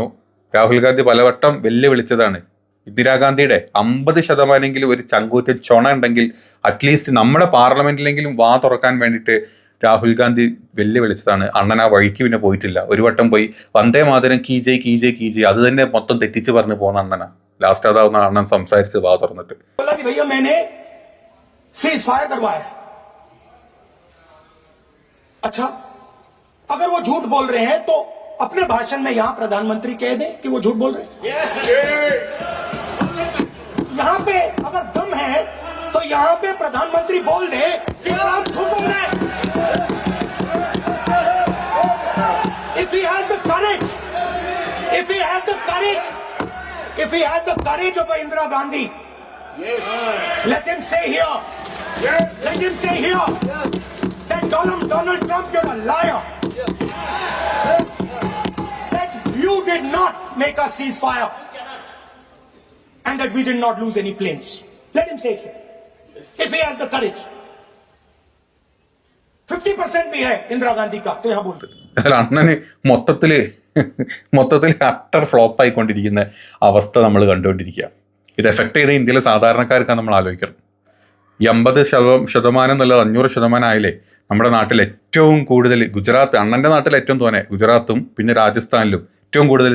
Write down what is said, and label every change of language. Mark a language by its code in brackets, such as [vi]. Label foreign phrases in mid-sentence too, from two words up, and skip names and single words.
[ml] രാഹുൽ ഗാന്ധി പലവട്ടം വെല്ലുവിളിച്ചതാണ്. ഇന്ദിരാഗാന്ധിയുടെ 50% ഒരു ചങ്കൂറ്റ ചൊണ ഉണ്ടെങ്കിൽ അറ്റ്ലീസ്റ്റ് നമ്മുടെ പാർലമെന്റിലെങ്കിലും തുറക്കാൻ വേണ്ടിയിട്ട് രാഹുൽ ഗാന്ധി വെല്ലുവിളിച്ചതാണ്. അണ്ണൻ ആ വഴിക്ക് പിന്നെ പോയിട്ടില്ല. ഒരു വട്ടം പോയി [hi] वंदे मातरम की जय [ml] അത് തന്നെ മൊത്തം തെറ്റിച്ച് പറഞ്ഞു പോകുന്ന അണ്ണനാ. ലാസ്റ്റ് അതാവുന്ന അണ്ണൻ സംസാരിച്ച് തുറന്നിട്ട് [hi] अच्छा अगर वो झूठ बोल रहे हैं तो अपने भाषण में यहाँ प्रधानमंत्री कह दे कि वो झूठ बोल रहे हैं. यहाँ पे अगर दम है तो यहाँ पे प्रधानमंत्री बोल दे कि आप झूठ बोल रहे हैं. [en] If he has the courage of Indira Gandhi, let him say here that Donald Trump, you're a liar. That you did not make a ceasefire and that we did not lose any planes. Let him say it here. If he has the courage. [hi] 50% भी है इंदिरा गांधी का, तो यहाँ बोलते. [ml] അണ്ണന് മൊത്തത്തിൽ [en] utter flop [ml] ആയിക്കൊണ്ടിരിക്കുന്ന അവസ്ഥ നമ്മൾ കണ്ടുകൊണ്ടിരിക്കുക. ഇത് എഫക്ട് ചെയ്ത ഇന്ത്യയിലെ സാധാരണക്കാർക്കാണ് നമ്മൾ ആലോചിക്കണം. ഈ 50% എന്നുള്ളത് 100% ആയില്ലേ. നമ്മുടെ നാട്ടിൽ ഏറ്റവും കൂടുതൽ ഗുജറാത്ത്, അണ്ണൻ്റെ നാട്ടിൽ ഏറ്റവും തോന്നെ ഗുജറാത്തും പിന്നെ രാജസ്ഥാനിലും ഏറ്റവും കൂടുതൽ